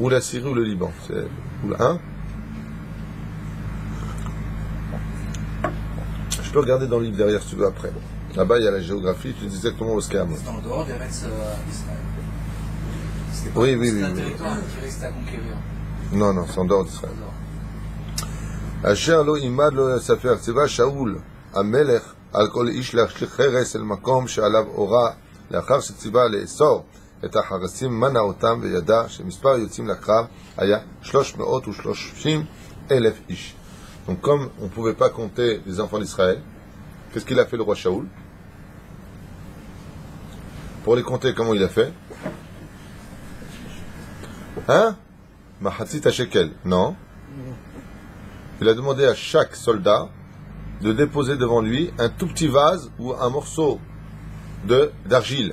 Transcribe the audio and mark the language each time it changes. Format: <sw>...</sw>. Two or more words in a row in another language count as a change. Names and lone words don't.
<fr>Ou la Syrie ou le Liban, c'est hein? Je peux regarder dans le livre derrière si tu veux après. Là-bas il y a la géographie, tu dis exactement où est-ce qu'il y a. C'est en dehors des Retz d'Israël. Oui. C'est un territoire qui reste à conquérir. Non, c'est en dehors d'Israël.</fr> <he>אשר לא עמד לספור צבא שאול המלך על כל איש להשליך חרס אל מקום שעליו אורה לאחר שציווה לאסור את החרסים מנע אותם וידע שמספר היוצאים לקרב היה 330,000 איש.</he> <fr>Donc comme on ne pouvait pas compter les enfants d'Israël, qu'est-ce qu'il a fait le roi Shaoul? Pour les compter, comment il a fait? Hein?</fr> <he>מחצית שקל.</he> <fr>Non. Il a demandé à chaque soldat de déposer devant lui un tout petit vase ou un morceau d'argile.</fr>